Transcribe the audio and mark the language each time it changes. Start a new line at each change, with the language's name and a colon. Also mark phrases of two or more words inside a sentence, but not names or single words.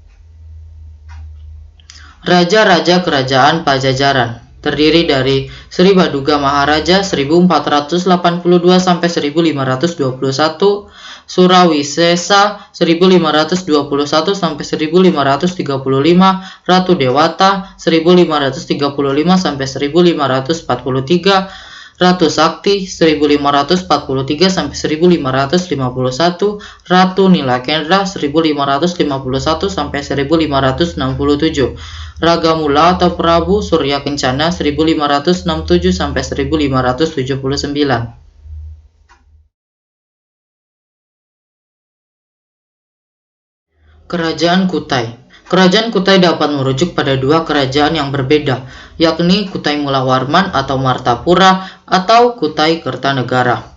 Indonesian: Raja-raja Kerajaan Pajajaran terdiri dari Sri Baduga Maharaja 1482 sampai 1521, Surawisesa 1521 sampai 1535, Ratu Dewata 1535 sampai 1543, Ratu Sakti 1543-1551, Ratu Nilakendra 1551-1567, Raga Mula atau Prabu Surya Kencana 1567-1579. Kerajaan Kutai. Kerajaan Kutai dapat merujuk pada dua kerajaan yang berbeda, yakni Kutai Mulawarman atau Martapura atau Kutai Kertanegara.